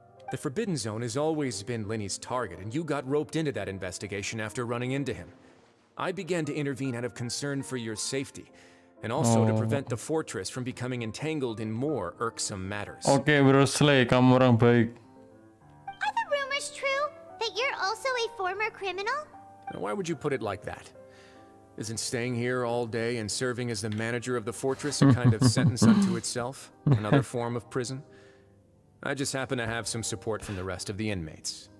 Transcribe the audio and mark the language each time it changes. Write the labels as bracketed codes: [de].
[en] The Forbidden Zone has always been Lenny's target, and you got roped into that investigation after running into him. I began to intervene out of concern for your safety, and also to prevent the fortress from becoming entangled in more irksome matters. [id] Oke, Bruce Lee, kamu orang baik. [en] Are the rumors true that you're also a former criminal? Now, why would you put it like that? Isn't staying here all day and serving as the manager of the fortress a kind of sentence unto itself? Another form of prison? I just happen to have some support from the rest of the inmates.